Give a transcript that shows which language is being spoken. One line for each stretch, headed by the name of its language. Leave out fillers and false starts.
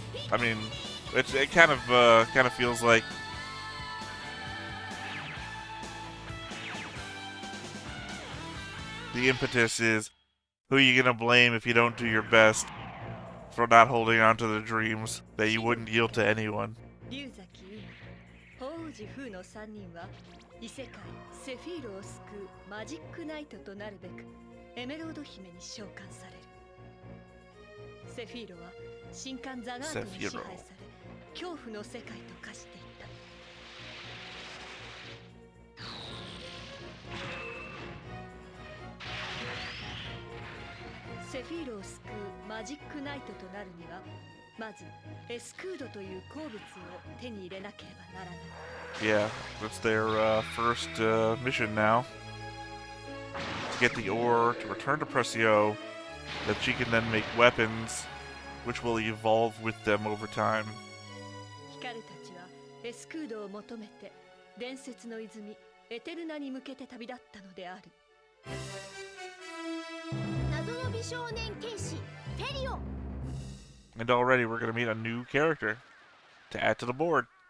English: I mean, it kind of feels like the impetus is, who are you gonna blame if you don't do your best for not holding on to the dreams that you wouldn't yield to anyone?
Japanese: 王子フーの3人は異世界セフィールを救うマジックナイトとなるべくエメロード姫に召喚される。セフィールは神官ザガートに支配され恐怖の世界と化していた。セフィールを救うマジックナイトとなるにはまずエスクードという鉱物を手に入れなければならない。
English: Yeah, that's their first mission now. To get the ore, to return to Presio, that she can then make weapons, which will evolve with them over time.
Japanese: ヒカルたちはエスクードを求めて伝説の泉エテルナに向けて旅立ったのである。謎の美少年剣士フェリオ。
English: And already we're going to meet a new character to add to the board.